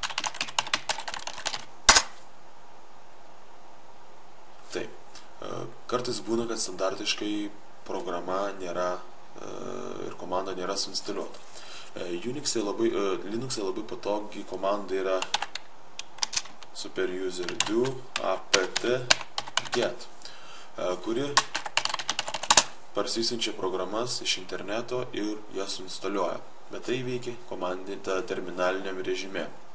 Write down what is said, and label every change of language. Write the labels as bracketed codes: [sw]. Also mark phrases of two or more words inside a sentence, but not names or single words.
[lt] Taip, kartais būna, kad standartiškai programa nėra ir komanda nėra suinstaliuota. Linux-e labai patogi komanda yra superuser-do apt-get, kuri parsisiunčia programas iš interneto ir jas suinstaliuoja. Bet tai veikia komandinta terminaliniam režime.